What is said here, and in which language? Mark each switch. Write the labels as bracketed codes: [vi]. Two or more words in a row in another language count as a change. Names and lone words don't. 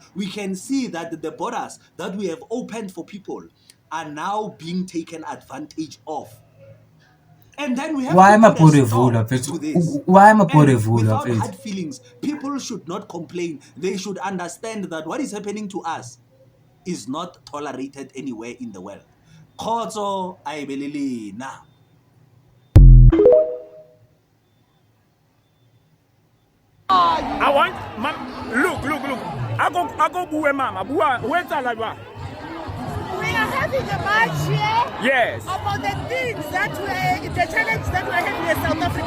[en] We can see that the borders that we have opened for people are now being taken advantage of. And then we have to put a stop to this. And without hard feelings, people should not complain. They should understand that what is happening to us is not tolerated anywhere in the world. Khotso ayibelele na. I want, look. I go boo mama. Where's Alaba? We are having a march here. Yes. About the things that the challenge that we're having in South Africa.